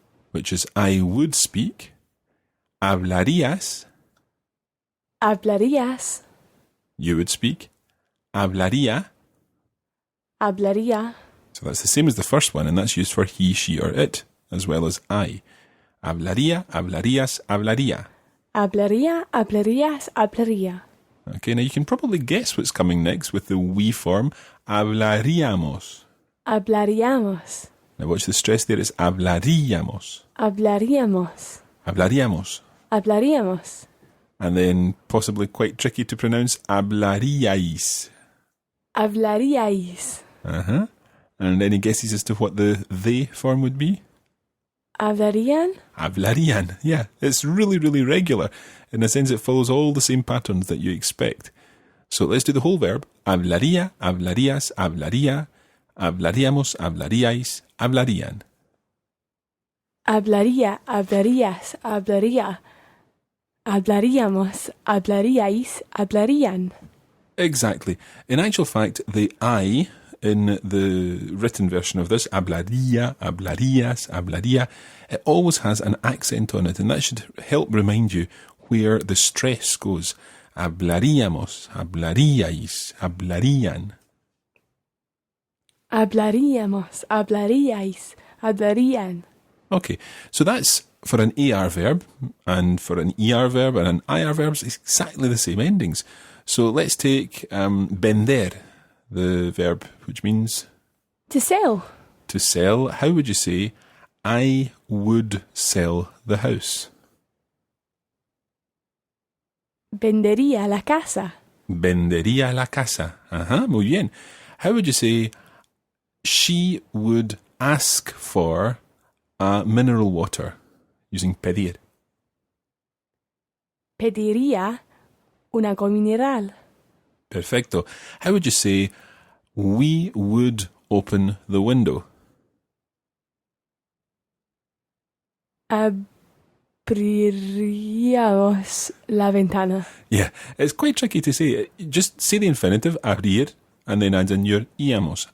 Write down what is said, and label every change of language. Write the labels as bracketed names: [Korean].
[English] which is I would speak. Hablarías, [Spanish] Hablarías. [English] you would speak. [Spanish] Hablaría. Hablaría. [English] So that's the same as the first one, and that's used for he, she, or it, as well as I. [Spanish] Hablaría, hablarías, hablaría. Hablaría, hablarías, hablaría. [English] Okay, now you can probably guess what's coming next with the we form. [Spanish] Hablaríamos. Hablaríamos. [English] Now watch the stress there, it's hablaríamos. [Spanish] Hablaríamos. Hablaríamos. Hablaríamos. [English] And then possibly quite tricky to pronounce, hablaríais. [Spanish] Hablaríais. Uh-huh. [English] And any guesses as to what the they form would be? [Spanish] Hablarían. Hablarían. [English] Yeah, it's really, really regular. In a sense, it follows all the same patterns that you expect. So let's do the whole verb. [Spanish] Hablaría, hablarías, hablaría, hablaríamos, hablaríais, hablarían. Hablaría, hablarías, hablaría. Hablaríamos, hablaríais, hablarían. [English] Exactly. In actual fact, the I in the written version of this, [Spanish] hablaría, hablarías, hablaría, [English] it always has an accent on it, and that should help remind you where the stress goes. [Spanish] Hablaríamos, hablaríais, hablarían. Hablaríamos, hablaríais, hablarían. [English] Okay, so that's for an AR verb, and for an ER verb and an IR verb, it's exactly the same endings. So let's take vender, the verb, which means To sell. to sell. How would you say, I would sell the house? [Spanish] Vendería la casa. Vendería la casa. Muy bien. [English] How would you say, she would ask for mineral water, using pedir? [Spanish] Pediría un agua mineral. Perfecto. [English] How would you say, we would open the window? [Spanish] Abriríamos la ventana. [English] Yeah, it's quite tricky to say. Just say the infinitive, [Spanish] abrir, [English] and then add in your [Spanish] íamos.